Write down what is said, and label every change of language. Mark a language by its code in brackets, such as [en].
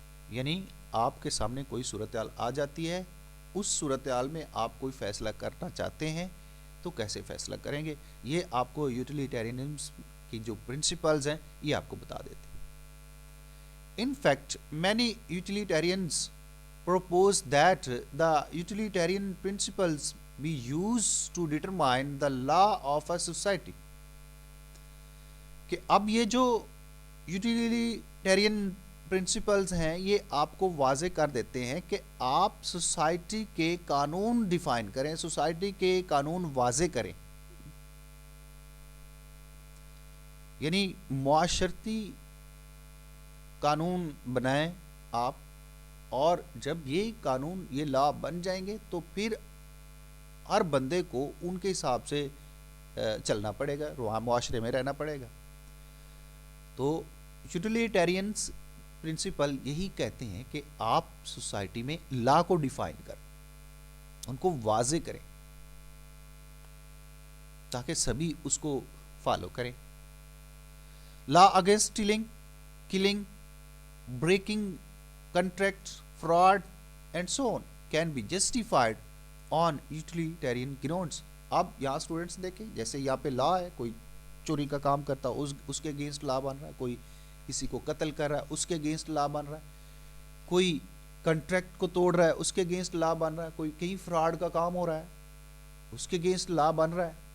[ur] یعنی آپ کے سامنے کوئی صورتحال آ جاتی ہے، اس صورتحال میں آپ کوئی فیصلہ کرنا چاہتے ہیں تو کیسے فیصلہ کریں گے، یہ آپ کو یوٹیلیٹیرینزم کی جو پرنسپلز ہیں یہ آپ کو بتا دیتے ہیں. [en] In fact, many utilitarians propose that the utilitarian principles be used to determine the law of a society. [ur] کہ اب یہ جو یوٹیلیٹیرین پرنسپلز ہیں یہ آپ کو واضح کر دیتے ہیں کہ آپ سوسائٹی کے قانون ڈیفائن کریں، سوسائٹی کے قانون واضح کریں. یعنی معاشرتی قانون بنائیں آپ، اور جب یہ قانون یہ لا بن جائیں گے تو پھر ہر بندے کو ان کے حساب سے چلنا پڑے گا، معاشرے میں رہنا پڑے گا. تو یوٹیلیٹیرینز پرنسپل یہی کہتے ہیں کہ آپ سوسائٹی میں لا کو ڈیفائن کریں، ان کو واضح کریں تاکہ سبھی اس کو فالو کریں. [en] Law against stealing, killing, breaking contracts, fraud and so on can be justified on utilitarian grounds. [ur] اب یہاں اسٹوڈنٹس دیکھیں، جیسے یہاں پہ لا ہے، کوئی چوری کا کام کرتا ہے اس کے اگینسٹ لا بن رہا ہے، کوئی کسی کو قتل کر رہا ہے اس کے اگینسٹ لا بن رہا ہے، کوئی کنٹریکٹ کو توڑ رہا ہے اس کے اگینسٹ لا بن رہا ہے، کوئی کہیں فراڈ کا کام ہو رہا ہے اس کے اگینسٹ لا بن رہا ہے.